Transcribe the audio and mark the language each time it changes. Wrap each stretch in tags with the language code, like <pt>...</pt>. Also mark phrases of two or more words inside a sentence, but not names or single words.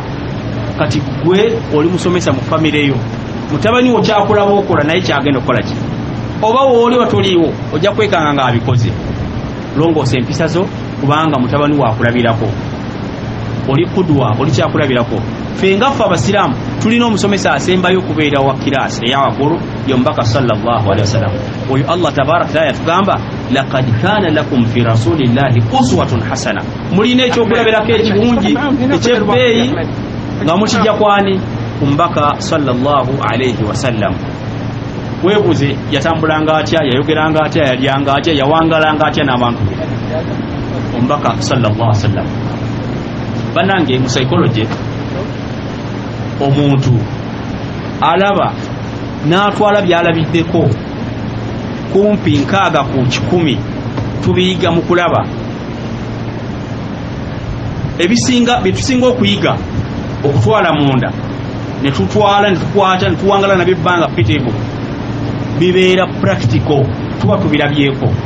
<lg>Kati gwe oli musomesa mu famire yo, mutabani wo kyakola b'okola naye kyagenda okukola ki? Oba wooli watoliiwo ojja kwekanga ng'abikoze. Longoosa empisa zo, kubanga mutabani waakulabirako, oli kudwa, oli kyakulabirako. Ffe ngaffe abasiraamu tulina omusomesa asembayo okubeera wa kiraasi eyawaggulu, ye Omubaka</lg> <ar>صلى الله عليه وسلم. Oyo Allah تبارك وتعالى yatugamba لقد كان لكم في رسول الله أسوة حسنة.</ar> <lg>Mulina ekyokulabirako ekirungi ekyebbeeyi nga mukijja kwani?</lg> <ar>Omubaka صلى الله عليه وسلم.</ar> <lg>Weebuuze yatambulanga atya, yayogeranga atya, yalyanga atya, yawangalanga atya n'abantu be?</lg> <ar>Omubaka صلى الله عليه وسلم.</ar> <lg>Bannange mu psychology, omuntu alaba n'atwala byalabiddeko kumpi 6 ku 100 tubiyiga mu kulaba. Ebisinga byetusinga okuyiga okutwala munda ne tutwala ne tukwata ne tuwangala nabyo ebbanga piteevu bibeera practical, tuba tubirabyeko.</lg>